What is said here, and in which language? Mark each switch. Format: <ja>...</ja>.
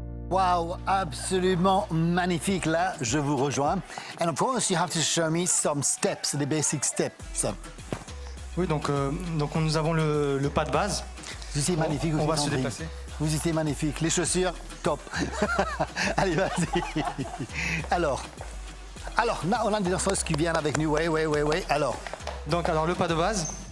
<fr>Wow, absolument magnifique. Là, je vous rejoins.</fr> <en>And of course, you have to show me some steps, the basic steps.</en> <fr>Oui, donc nous avons le pas de base. Vous étiez magnifique. On va se Sandrine. déplacer. Vous étiez magnifique. Les chaussures, top. Allez, vas-y. Alors, là, on a des danseuses qui viennent avec nous. Oui. Alors, Le pas de base.</fr>